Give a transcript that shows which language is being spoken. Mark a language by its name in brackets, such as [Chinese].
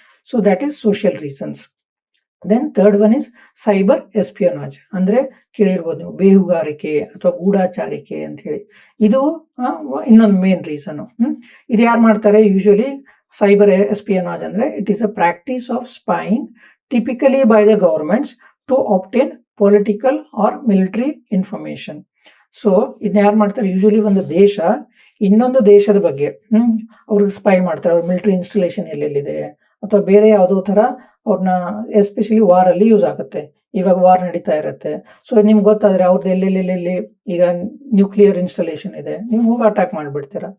[English] So that is social reasons. Then third one is cyber espionage, [Kannada] ಅಂದ್ರೆ ಕೇಳಿರ್ಬೋದು ನೀವು, ಬೇಹುಗಾರಿಕೆ ಅಥವಾ ಗೂಢಾಚಾರಿಕೆ ಅಂತ ಹೇಳಿ. ಇದು ಇನ್ನೊಂದು ಮೇನ್ ರೀಸನ್. ಇದು ಯಾರು ಮಾಡ್ತಾರೆ ಯೂಶಲಿ? [English] Cyber espionage ಅಂದ್ರೆ it is a practice of spying typically by the governments to obtain political or military information. [Kannada] So ಇದನ್ನ ಯಾರು ಮಾಡ್ತಾರೆ? ಯೂಶಲಿ ಒಂದು ದೇಶ ಇನ್ನೊಂದು ದೇಶದ ಬಗ್ಗೆ ಅವ್ರಿಗೆ ಸ್ಪೈ ಮಾಡ್ತಾರೆ, ಅವ್ರ ಮಿಲಿಟರಿ ಇನ್ಸ್ಟಾಲೇಷನ್ ಎಲ್ಲೆಲ್ಲಿದೆ, ಅಥವಾ ಬೇರೆ ಯಾವುದೋ ತರ ಅವ್ರನ್ನ, ಎಸ್ಪೆಷಲಿ ವಾರ್ ಅಲ್ಲಿ ಯೂಸ್ ಆಗುತ್ತೆ. ಇವಾಗ ವಾರ್ ನಡೀತಾ ಇರುತ್ತೆ. ಸೊ ನಿಮ್ಗೆ ಗೊತ್ತಾದ್ರೆ ಅವ್ರದ್ದು ಎಲ್ಲೆಲ್ಲೆಲ್ಲಿ ಈಗ ನ್ಯೂಕ್ಲಿಯರ್ ಇನ್ಸ್ಟಾಲೇಷನ್ ಇದೆ, ನೀವು ಹೋಗಿ ಅಟ್ಯಾಕ್ ಮಾಡಿಬಿಡ್ತೀರಾ.